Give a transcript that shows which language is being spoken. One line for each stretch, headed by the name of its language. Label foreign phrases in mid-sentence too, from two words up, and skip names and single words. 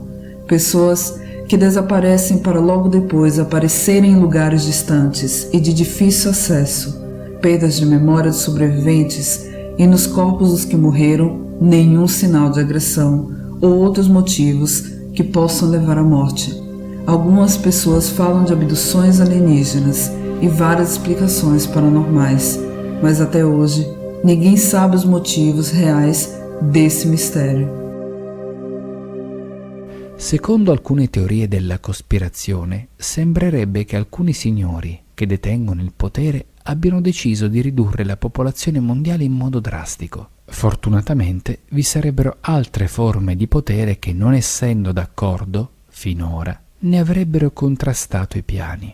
Portuguese: Pessoas que desaparecem para logo depois aparecerem em lugares distantes e de difícil acesso, perdas de memória dos sobreviventes e nos corpos dos que morreram nenhum sinal de agressão ou outros motivos que possam levar à morte. Algumas pessoas falam de abduções alienígenas e várias explicações paranormais, mas até hoje ninguém sabe os motivos reais desse mistério.
Italian: Secondo alcune teorie della cospirazione, sembrerebbe che alcuni signori che detengono il potere abbiano deciso di ridurre la popolazione mondiale in modo drastico. Fortunatamente vi sarebbero altre forme di potere che, non essendo d'accordo, finora, ne avrebbero contrastato i piani.